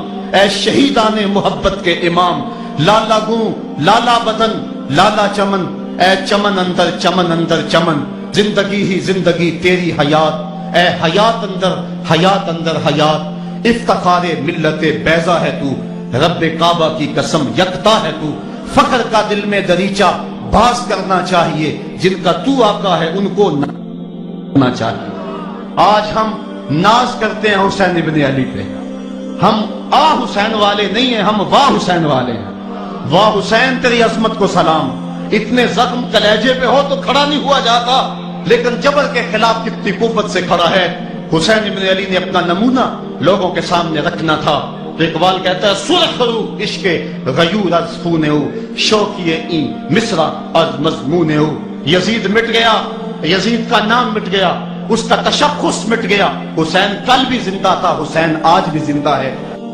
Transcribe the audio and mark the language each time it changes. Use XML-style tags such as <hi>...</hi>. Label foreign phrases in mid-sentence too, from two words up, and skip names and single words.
<ur>اے شہیدانِ محبت کے امام، لالہ گوں لالہ بدن لالہ چمن، اے چمن اندر چمن، زندگی ہی زندگی تیری حیات، اے حیات اندر حیات، افتخارِ ملتِ بیضا ہے تو، ربِ کعبہ کی قسم یکتا ہے تو. فخر کا دل میں دریچہ باز کرنا چاہیے، جن کا تو آقا ہے ان کو نہ چاہیے. آج ہم ناز کرتے ہیں حسین ابن علی پہ, ہم آ حسین والے نہیں ہیں، ہم واہ حسین والے ہیں۔ واہ حسین تیری عظمت کو سلام، اتنے زخم کلیجے پہ ہو تو کھڑا نہیں ہوا جاتا، لیکن جبر کے خلاف کتنی قوت سے کھڑا ہے۔ حسین ابن علی نے اپنا نمونہ لوگوں کے سامنے رکھنا تھا۔ تو اقبال کہتا ہے</ur> <fa>سرخ رو عشق غیور از خون او، شوقی این مصرع از مضمون او۔</fa> <ur>یزید مٹ گیا، یزید کا نام مٹ گیا، اس کا تشخص مٹ گیا۔ حسین کل بھی زندہ تھا، حسین آج بھی زندہ ہے۔</ur>